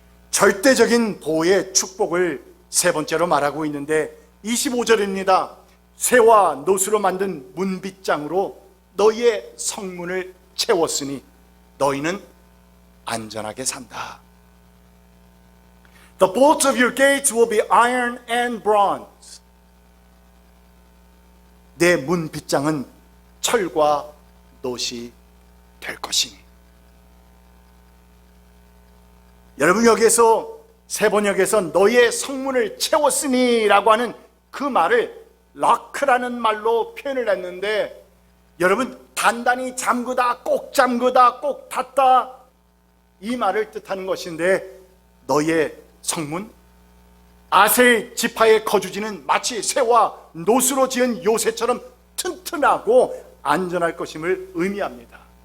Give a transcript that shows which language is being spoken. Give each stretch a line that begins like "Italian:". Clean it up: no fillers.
Korean: 절대적인 보호의 축복을 세 번째로 말하고 있는데 25절입니다. 쇠와 노수로 만든 문빗장으로 너희의 성문을 채웠으니 너희는 안전하게 산다.
English: The bolts of your gates will be iron and bronze.
Korean: 내 문 빗장은 철과 놋이 될 것이니. 여러분, 여기에서 세 번역에서 너의 성문을 채웠으니 라고 하는 그 말을 락크라는 말로 표현을 했는데, 여러분, 단단히 잠그다, 꼭 잠그다, 꼭 닫다, 이 말을 뜻하는 것인데, 너의 성문, 아셀 지파의 거주지는 마치 쇠와 노수로 지은 요새처럼 튼튼하고 안전할 것임을 의미합니다.